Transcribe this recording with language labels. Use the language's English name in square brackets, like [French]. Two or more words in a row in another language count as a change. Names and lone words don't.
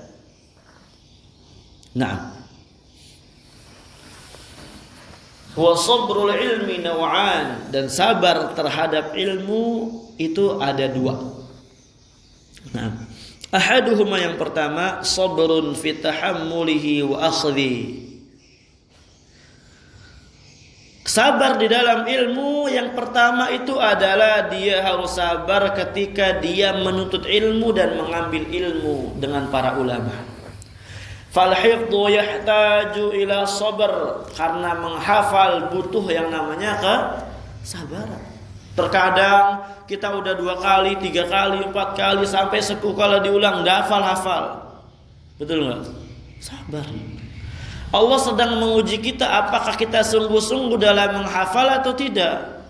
[Indonesian] Nah, [Arabic] wa sabrul ilmi naw'an, [Indonesian] dan sabar terhadap ilmu itu ada dua. Nah, Ahaduhuma, yang pertama, [Arabic] sabrun fi tahammulihi wa akhdhi. [Indonesian] Sabar di dalam ilmu yang pertama itu adalah dia harus sabar ketika dia menuntut ilmu dan mengambil ilmu dengan para ulama. [Arabic] Fal hifdhu yahtaju ila sabr, [Indonesian] karena menghafal butuh yang namanya kesabaran. Terkadang kita udah 2 kali, 3 kali, 4 kali sampai 10 kali diulang enggak hafal. Betul enggak? Sabar. Allah sedang menguji kita apakah kita sungguh-sungguh dalam menghafal atau tidak.